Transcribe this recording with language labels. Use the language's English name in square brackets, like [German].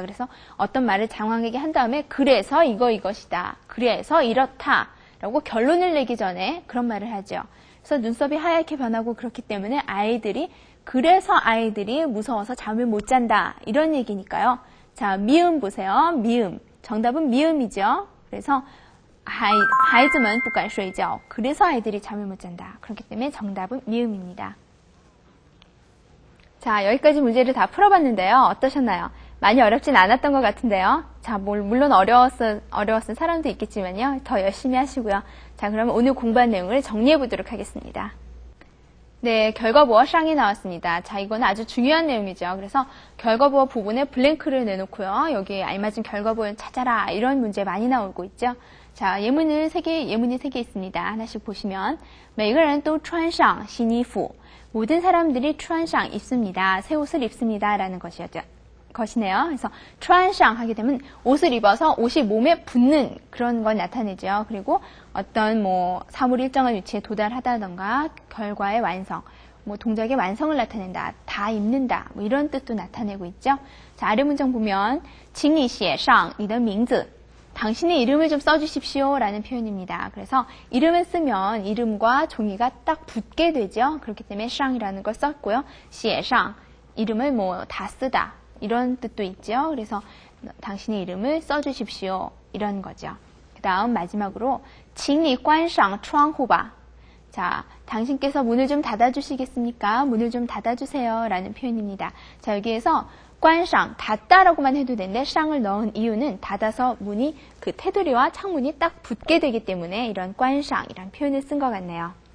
[Korean] 그래서 어떤 말을 장황하게 한 다음에 그래서 이것이다. 그래서 이렇다. 라고 결론을 내기 전에 그런 말을 하죠. 그래서 눈썹이 하얗게 변하고 그렇기 때문에 그래서 아이들이 무서워서 잠을 못 잔다. 이런 얘기니까요. 자, 미음 보세요. 미음. 정답은 미음이죠. 그래서 [Chinese] 孩子们不敢睡觉. [Korean] 그래서 아이들이 잠을 못 잔다. 그렇기 때문에 정답은 미음입니다. 자, 여기까지 문제를 다 풀어봤는데요. 어떠셨나요? 많이 어렵진 않았던 것 같은데요. 자, 물론 어려웠을 사람도 있겠지만요. 더 열심히 하시고요. 자, 그러면 오늘 공부한 내용을 정리해 보도록 하겠습니다. 네, 결과부어 쌍이 나왔습니다. 자, 이거는 아주 중요한 내용이죠. 그래서 결과부어 부분에 블랭크를 내놓고요. 여기에 알맞은 결과부어를 찾아라. 이런 문제 많이 나오고 있죠. 자, 예문이 3개 있습니다. 하나씩 보시면 [Chinese] 每个人都穿上新衣服. [Korean] 모든 사람들이 穿上 입습니다. 새 옷을 입습니다. 라는 것이네요. 그래서 穿上 하게 되면 옷을 입어서 옷이 몸에 붙는 그런 걸 나타내죠. 그리고 어떤 사물이 일정한 위치에 도달하다던가 결과의 완성, 동작의 완성을 나타낸다, 다 입는다, 이런 뜻도 나타내고 있죠. 자, 아래 문장 보면 [Chinese] 请你写上你的名字. [Korean] 당신의 이름을 좀 써주십시오 라는 표현입니다. 그래서 이름을 쓰면 이름과 종이가 딱 붙게 되죠. 그렇기 때문에 쌍이라는 걸 썼고요. 写上 이름을 다 쓰다 이런 뜻도 있죠. 그래서 당신의 이름을 써주십시오 이런 거죠. 그 다음 마지막으로 [Chinese] 请你关上窗户吧. [Korean] 자, 당신께서 문을 좀 닫아주시겠습니까? 문을 좀 닫아주세요 라는 표현입니다. 자, 여기에서 关上 닫다라고만 해도 되는데 쌍을 넣은 이유는 닫아서 문이 그 테두리와 창문이 딱 붙게 되기 때문에 이런 关上이란 표현을 쓴 것 같네요.